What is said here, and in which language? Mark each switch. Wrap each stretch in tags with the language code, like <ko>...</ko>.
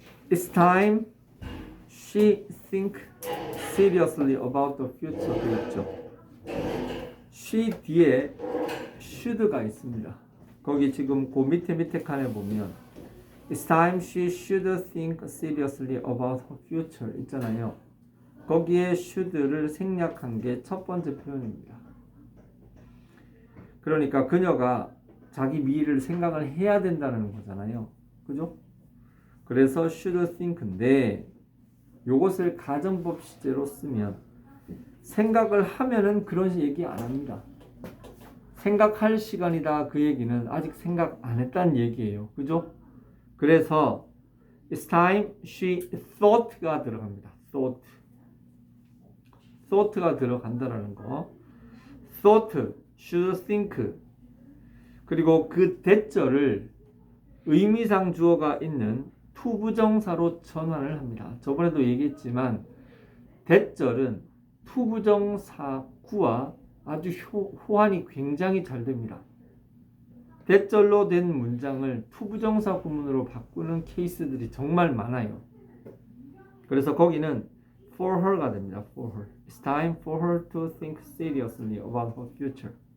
<en>It's time she think seriously about the future.</en> <ko>그랬죠. she 뒤에 should가 있습니다. 거기 지금 그 밑에 칸에 보면</ko> <en>It's time she should think seriously about her future</en> <ko>있잖아요. 거기에 should를 생략한 게 첫 번째 표현입니다. 그러니까 그녀가 자기 미래를 생각을 해야 된다는 거잖아요. 그죠? 그래서</ko> <en>should think</en> <ko>인데 요것을 가정법 시제로 쓰면 생각을 하면은 그런 얘기 안 합니다. 생각할 시간이다 그 얘기는 아직 생각 안 했다는 얘기예요. 그죠? 그래서</ko> <en>It's time she thought가</en> <ko>들어갑니다. thought가 들어간다라는 거.</ko> <en>thought, should think.</en> <ko>그리고 그 대절을 의미상 주어가 있는 투부정사로 전환을 합니다. 저번에도 얘기했지만 대절은 투부정사구와 아주 호환이 굉장히 잘 됩니다. 대절로 된 문장을 투부정사 구문으로 바꾸는 케이스들이 정말 많아요. 그래서 거기는</ko> <en>for her</en> <ko>가 됩니다.</ko> <en>for her. It's time for her to think seriously about her future.</en>